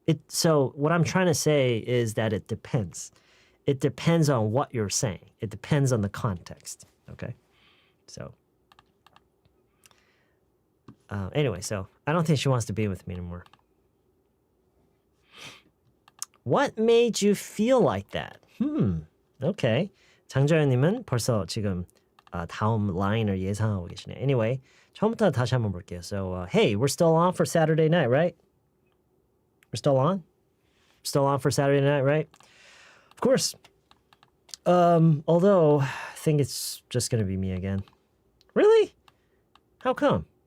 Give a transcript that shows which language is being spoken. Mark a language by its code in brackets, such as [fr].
[en] So what I'm trying to say is that it depends. It depends on what you're saying. It depends on the context. Okay? So anyway, so I don't think she wants to be with me anymore. What made you feel like that? Okay. [ko] 장조연님은 벌써 지금 다음 라인을 예상하고 계시네요. Anyway, 처음부터 다시 한번 볼게요. [en] So, hey, we're still on for Saturday night, right? We're still on? Still on for Saturday night, right? Of course. Although, I think it's just going to be me again. Really? How come?